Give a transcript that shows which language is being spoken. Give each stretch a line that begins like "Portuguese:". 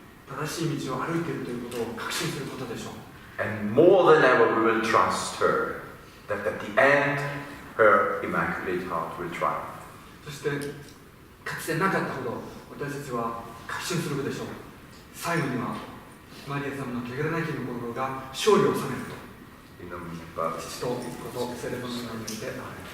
Japanese: 正しい道を歩いているということを確信することでしょう。
English: And more than ever we will trust her, that at the end her Immaculate Heart will triumph.
Japanese: そしてかつてなかったほど私たちは確信するでしょう。最後にはマリア様の汚れなき御心が勝利を収めると。父と子と聖霊の名によって。